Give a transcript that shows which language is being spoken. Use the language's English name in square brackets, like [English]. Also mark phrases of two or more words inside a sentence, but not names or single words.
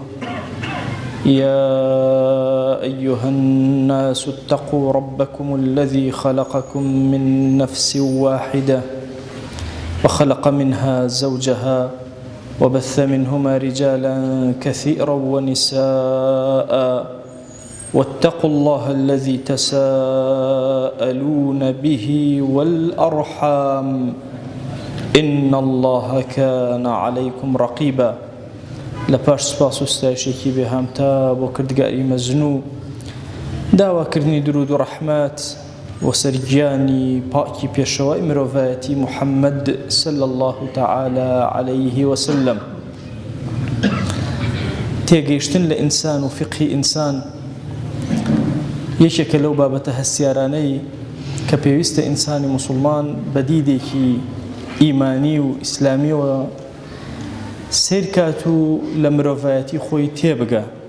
[Arabic] يا أيها الناس اتقوا ربكم الذي خلقكم من نفس واحدة وخلق منها زوجها وبث منهما رجالا كثيرا ونساء، واتقوا الله الذي تساءلون به والأرحام إن الله كان عليكم رقيبا. [Central Kurdish] لپاش سپاس و ستایشێکی بێهامتا بۆ کردگاری مەزنوو، داواکردنی درود و ڕەحمەت و سەرگیانی پاکی پێشەوای مرۆڤایەتی محەممەد [Arabic] صلی الله تعالى عليه وسلم. [Central Kurdish] تێگەیشتن لە ئینسان و فقهی ئینسان یەکێکە لەو بابەتە هەستیارانەی کە پێویستە ئینسانی موسڵمان بە دیدێکی ئیمانی و ئیسلامیەوە سیر کات و لە مرۆڤایەتی خۆی تێبگە.